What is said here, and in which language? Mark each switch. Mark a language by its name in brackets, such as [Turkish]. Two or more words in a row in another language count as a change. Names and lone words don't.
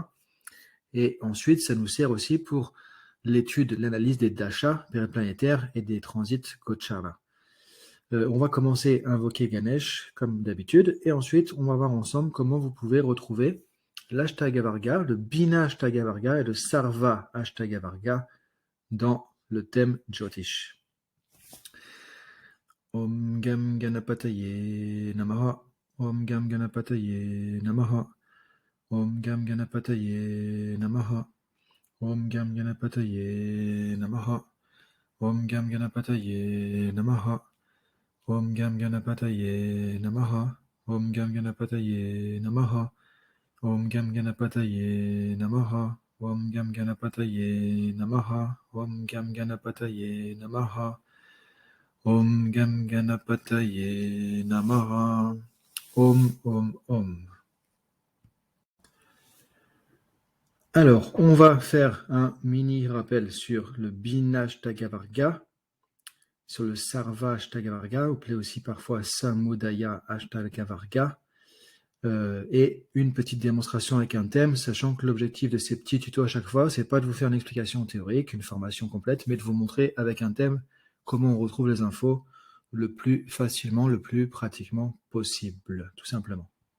[French] Et ensuite, ça nous sert aussi pour l'étude, l'analyse des dashas périplanétaires et des transits Gochara. On va commencer à invoquer Ganesh comme d'habitude, et ensuite on va voir ensemble comment vous pouvez retrouver l'Ashtagavarga, le Bina Ashtagavarga et le Sarva Ashtagavarga dans le thème Jyotish. [Sanskrit] Om Gam Ganapataye Namaha. Om Gam Ganapataye Namaha. Om Gam Ganapataye Namaha. Om Gam Ganapataye Namaha. Om Gam Ganapataye Namaha. Om Gam Ganapataye Namaha. Om Gam Ganapataye Namaha. Om Gam Ganapataye Namaha. Om Gam Ganapataye Namaha. Om Gam Ganapataye Namaha. Om Gam Ganapataye Namaha. Om. [French] Alors, on va faire un mini rappel sur le Binashtagavarga, sur le Sarva Ashtagavarga, appelé aussi parfois Samudaya Ashtagavarga, et une petite démonstration avec un thème, sachant que l'objectif de ces petits tutos à chaque fois, c'est pas de vous faire une explication théorique, une formation complète, mais de vous montrer avec un thème comment on retrouve les infos le plus facilement, le plus pratiquement possible, tout simplement.